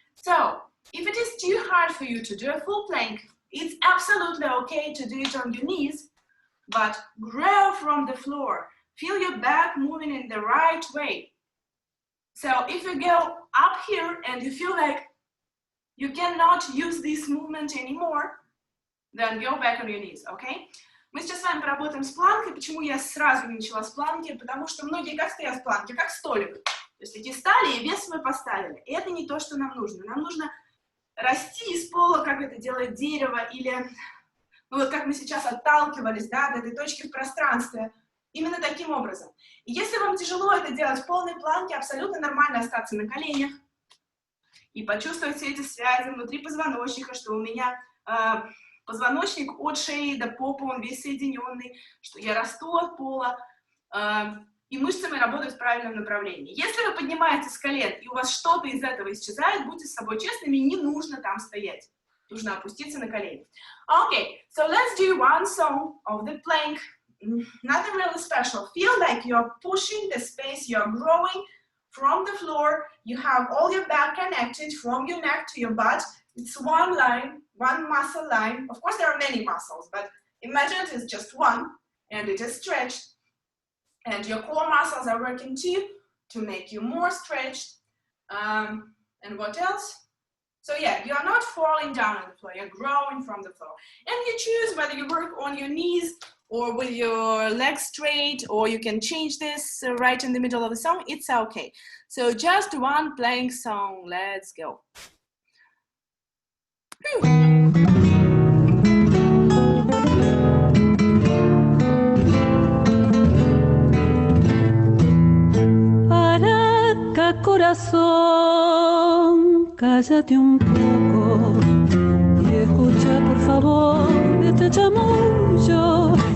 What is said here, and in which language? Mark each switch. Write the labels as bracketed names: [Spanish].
[English] So if it is too hard for you to do a full plank, it's absolutely okay to do it on your knees, but grow from the floor. Feel your back moving in the right way. So if you go up here and you feel like you cannot use this movement anymore, then go back on your knees, okay? [Russian] Мы сейчас с вами поработаем с планкой. Почему я сразу не начала с планки? Потому что многие как стоят в планке, как столик. То есть такие стали и вес свой поставили. И это не то, что нам нужно. Нам нужно расти из пола, как это делает дерево, или ну вот как мы сейчас отталкивались, да, до этой точки в пространстве. Именно таким образом. И если вам тяжело это делать в полной планке, абсолютно нормально остаться на коленях и почувствовать все эти связи внутри позвоночника, что у меня позвоночник от шеи до попы, он весь соединенный, что я расту от пола, и мышцами работают в правильном направлении. Если вы поднимаетесь с колен, и у вас что-то из этого исчезает, будьте с собой честными, не нужно там стоять. Нужно опуститься на колени. [English] Okay, so let's do one song of the plank. Nothing really special. Feel like you're pushing the space, you're growing from the floor, you have all your back connected from your neck to your butt. It's one line, one muscle line. Of course, there are many muscles, but imagine it is just one, and it is stretched. And your core muscles are working too to make you more stretched. And what else? So yeah, you are not falling down on the floor, you're growing from the floor. And you choose whether you work on your knees or with your legs straight, or you can change this right in the middle of the song, it's okay. So just one playing song, let's go. [Spanish] Araca, corazón, cállate un poco y escucha por favor este chamullo.